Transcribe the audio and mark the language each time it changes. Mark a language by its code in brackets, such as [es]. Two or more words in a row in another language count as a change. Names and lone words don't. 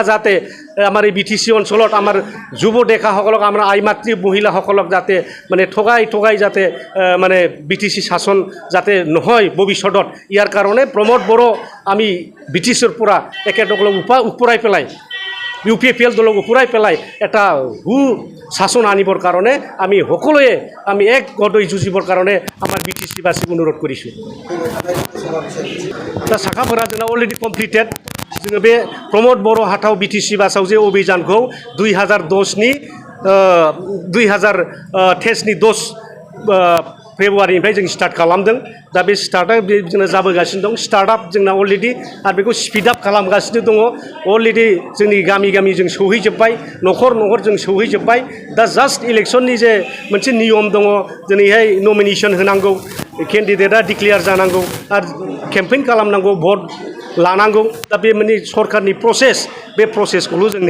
[as] যাতে আমাৰ এই BTC অঞ্চলত আমাৰ যুৱ ডেকাসকলক আমাৰ আইমাতৃ মহিলাসকলক যাতে মানে ঠগাই যাতে মানে BTC শাসন যাতে নহয় ভৱিষ্যতত ইয়াৰ কাৰণে প্ৰমোদ বড়ো আমি BTCৰ পৰা একেসকলক উপৰাই পেলাই UPPL দলক উপৰাই পেলাই এটা শাসন আনিবৰ কাৰণে আমি সকলোৱে আমি এক গদৈ যুঁজিবৰ কাৰণে আমাৰ BTCবাসীক অনুৰোধ কৰিছোঁ [brx] दा साखाफोरा जोंना [en] already completed [brx] जोङो बे प्रमोद बर' हाथाव BTC बासाव जे अभियानखौ 2010नि 2023नि 10 फेब्रुवारिनिफ्राय जों स्टार्ट खालामदों दा बे स्टार्टआ जोंना जाबोगासिनो दं स्टार्टआप जोंना अलरेडि आरो बेखौ [en] speed up [brx] खालामगासिनो दङ अलरेडि जोंनि गामि गामि जों सौहैजोब्बाय न'खर जों सौहैजोब्बाय दा जास्ट इलेक्शननि जे मोनसे नियम दङ दिनैहाय नमिनेशन होनांगौ केन्डिडेटआ डिक्लेयार जानांगौ आरो केम्पेइन खालामनांगौ भट लानांगौ दा बे माने सरकारनि प्रसेस बे प्रसेसखौल' जों